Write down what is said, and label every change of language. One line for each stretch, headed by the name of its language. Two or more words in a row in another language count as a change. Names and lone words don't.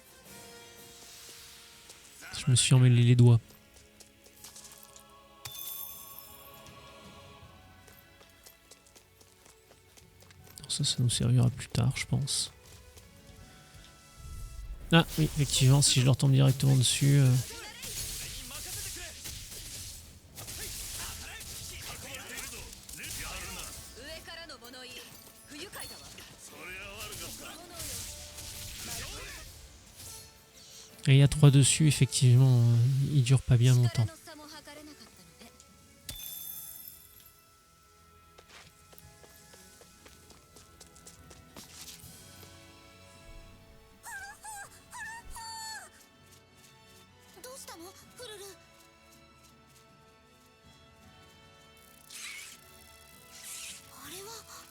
French: Je me suis emmêlé les doigts. Ça nous servira plus tard, je pense. Ah oui, effectivement, si je leur tombe directement dessus...
Japanese: 上からの物言い不愉快だわ。
French: Et il y a 3 dessus, effectivement, il dure pas bien longtemps.
Japanese: 力の差も測れなかったのね。どうしたのフルル。あれは。